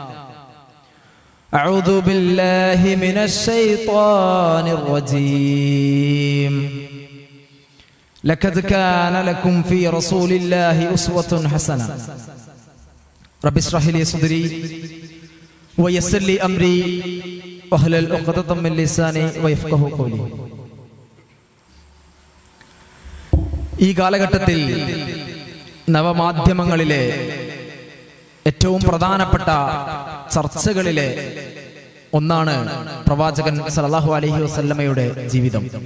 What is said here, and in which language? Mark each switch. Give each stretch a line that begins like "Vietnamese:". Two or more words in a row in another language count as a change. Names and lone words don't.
Arabic: أعوذ بالله من الشيطان الرجيم. لقد كان لكم في رسول الله أسوة حسنة. رب اشرح لي صدري ويسر لي أمري واحلل عقدة من لساني ويفقهوا قولي.
Malayalam: ഈ കാലഘട്ടത്തിൽ നവമാധ്യമങ്ങളിലെ ഏറ്റവും പ്രധാനപ്പെട്ട ചർച്ചകളിലെ ഒന്നാണ് പ്രവാചകൻ
Arabic: صلى الله عليه وسلم
Malayalam: ജീവിതം.